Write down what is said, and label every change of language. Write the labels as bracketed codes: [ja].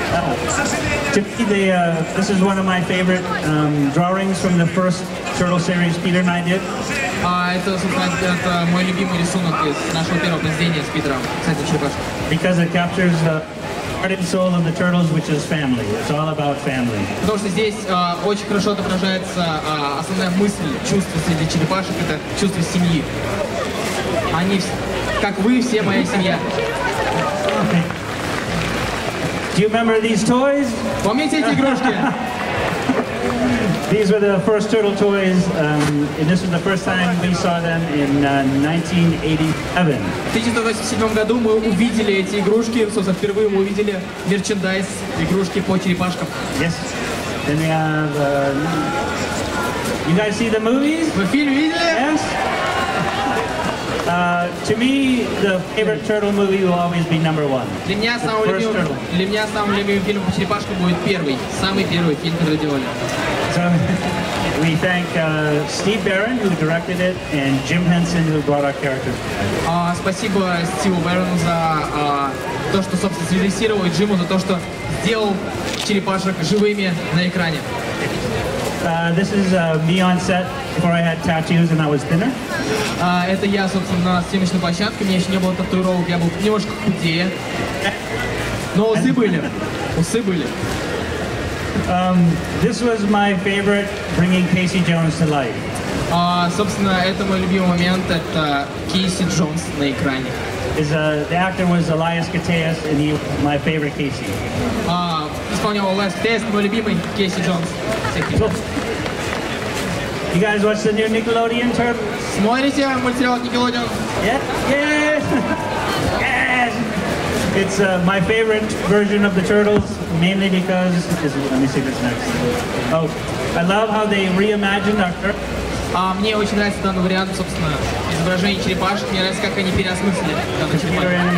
[en] This is one of my favorite drawings from the first Turtle series Peter and I did. [ru] Это, собственно, это мой любимый рисунок из нашего первого произведения с Питером, кстати, черепашка. [en] Because it captures the heart and soul of the Turtles, which is family. It's all about family. [ru] Потому что здесь очень хорошо отображается основная мысль, чувство среди черепашек, это чувство семьи. Они, как вы, все моя семья. [en] Do you remember these toys? [ru] Помните эти игрушки? [en] These were the first turtle toys, and this was the first time we saw them in 1987. [ru] В 1987 году мы увидели эти игрушки, собственно, впервые мы увидели мерчендайз, игрушки по черепашкам. [en] Yes. Then we have, you guys see the movies? [ru] Вы фильм видели? [en] Yes. To me, the favorite turtle movie will always be number one. [ru] Для меня самым любимым фильмом по черепашкам будет самый первый фильм, который делали. [en] So we thank Steve Barron, who directed it, and Jim Henson, who brought our characters. [ru] Спасибо Стиву Баррону за то, что, собственно, срежиссировал, и Джиму за то, что сделал черепашек живыми на экране. [en] This is me on set before I had tattoos and I was thinner. [ru] Это я, собственно, на съемочной площадке, у меня еще не было татуировок, я был немножко худее. Но усы были. [en] This was my favorite, bringing Casey Jones to life. [ru] Собственно, это мой любимый момент, это Кейси Джонс на экране. [en] The actor was Elias Koteas, and he was my favorite Casey. [ru] Исполнял Elias Koteas, мой любимый Кейси Джонс. [en] You guys watch the new Nickelodeon Turtles? [ru] Смотрите мультсериал Nickelodeon? [en] Yes. Yes. Yes. It's my favorite version of the Turtles, mainly because, let me see this next. Oh, I love how they reimagined our turtles. [ru] Мне очень нравится данный вариант, собственно, изображения черепашек. Мне нравится, как они переосмыслили данный черепашек.